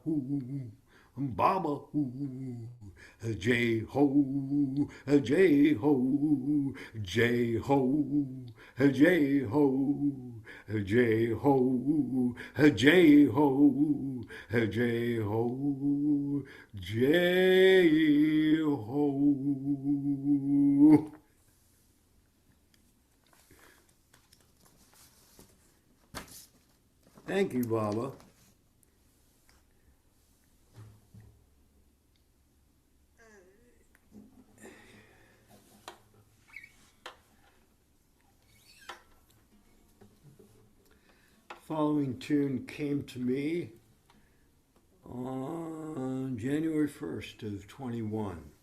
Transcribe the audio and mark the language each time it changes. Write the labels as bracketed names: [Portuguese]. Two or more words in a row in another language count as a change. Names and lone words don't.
[English] Allahu, Baba hoo, J ho, J ho, J ho, J ho, J ho, J ho, J ho, J ho. Thank you, Baba. Following tune came to me on January 1st of 21.